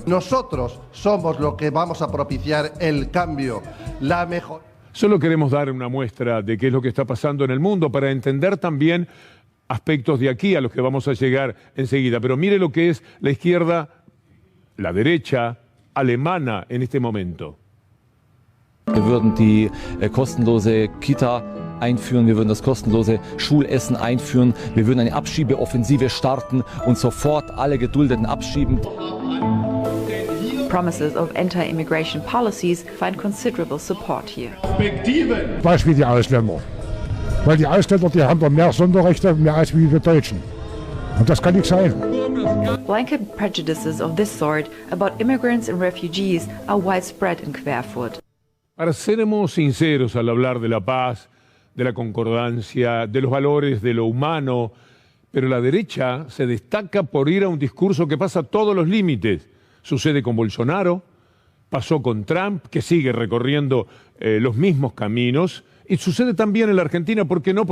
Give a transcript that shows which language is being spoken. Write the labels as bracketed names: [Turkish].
[Spanish] Nosotros somos los que vamos a propiciar el cambio, la mejor. Solo queremos dar una muestra de qué es lo que está pasando en el mundo para entender también aspectos de aquí a los que vamos a llegar enseguida. Pero mire lo que es la izquierda, la derecha alemana en este momento. [German] Wir würden die kostenlose Kita einführen, wir würden das kostenlose Schulessen einführen, wir würden eine Abschiebeoffensive starten und sofort alle Geduldeten abschieben. [English] Promises of anti-immigration policies find considerable support here. [German] Beispiel die Ausländer. Weil die Ausländer, die haben doch mehr Sonderrechte, mehr als wir Deutschen. Und das kann nicht sein. [English] Blanket prejudices of this sort about immigrants and refugees are widespread in Querfurt. [Spanish] Ahora, seremos sinceros al hablar de la paz, de la concordancia, de los valores, de lo humano, pero la derecha se destaca por ir a un discurso que pasa todos los límites. Sucede con Bolsonaro, pasó con Trump, que sigue recorriendo los mismos caminos, y sucede también en la Argentina, ¿por qué no?